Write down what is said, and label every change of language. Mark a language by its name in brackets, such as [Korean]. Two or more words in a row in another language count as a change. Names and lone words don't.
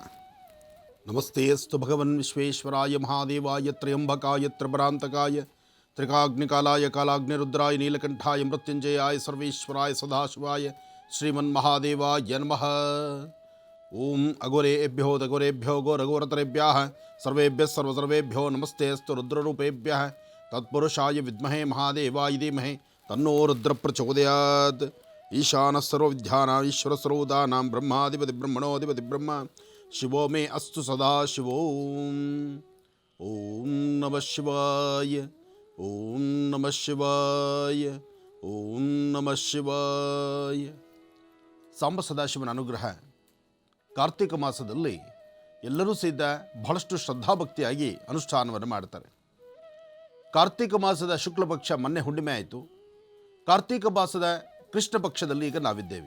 [Sanskrit] ನಮಸ್ತೆ ಅಸ್ತು ಭಗವನ್ ವಿಶ್ವೇಶ್ವರಾಯ ಮಹಾದೇವಾಯ ತ್ರಯಂಬಕಾಯ ತ್ರಿಪರಾಂತಕಾಯ ತ್ರಿಕಾಗ್ನಿಕಾಲಾಯ ಕಾಲಾಗ್ನಿರುದ್ರಾಯ ನೀಲಕಂಠಾಯ ಮೃತ್ಯುಂಜಯಾಯ ಸರ್ವೇಶ್ವರಾಯ ಸದಾಶಿವಾಯ ಶ್ರೀಮನ್ಮಹಾದೇವಾಯ ನಮಃ. ಓಂ ಅಘೋರೇಭ್ಯೋ ದಘೋರೇಭ್ಯೋ ಘೋರಘೋರತರೇಭ್ಯಃ ಸರ್ವೇಭ್ಯಃ ಸರ್ವಸರ್ವೇಭ್ಯೋ ನಮಸ್ತೆ ಅಸ್ತು ರುದ್ರರೂಪೇಭ್ಯಃ ತತ್ಪುರುಷಾಯ ವಿದ್ಮಹೇ ಮಹಾದೇವಾಯ ಧೀಮಹಿ ತನ್ನೋ ರುದ್ರ ಪ್ರಚೋದಯಾತ್. ಈಶಾನ ಸರ್ವವಿದ್ಯಾನಾಂ ಈಶ್ವರ ಸರ್ವೋದಾನಾಂ ಬ್ರಹ್ಮಾಧಿಪತಿ ಬ್ರಹ್ಮಣೋಧಿಪತಿ ಬ್ರಹ್ಮ ಶಿವೋ ಮೇ ಅಸ್ತು ಸದಾ ಶಿವೋ. ಓಂ ನಮಃ ಶಿವಾಯ, ಓಂ ನಮಃ ಶಿವಾಯ, ಓಂ ನಮಃ ಶಿವಾಯ. [Kannada] ಸಾಂಬ ಸದಾಶಿವನ ಅನುಗ್ರಹ. ಕಾರ್ತಿಕ ಮಾಸದಲ್ಲಿ ಎಲ್ಲರೂ ಸಹಿತ ಬಹಳಷ್ಟು ಶ್ರದ್ಧಾಭಕ್ತಿಯಾಗಿ ಅನುಷ್ಠಾನವನ್ನು ಮಾಡ್ತಾರೆ. ಕಾರ್ತಿಕ ಮಾಸದ ಶುಕ್ಲ ಪಕ್ಷ ಮೊನ್ನೆ ಹುಣ್ಣಿಮೆ ಆಯಿತು. ಕಾರ್ತಿಕ ಮಾಸದ ಕೃಷ್ಣ ಪಕ್ಷದಲ್ಲಿ ಈಗ ನಾವಿದ್ದೇವೆ.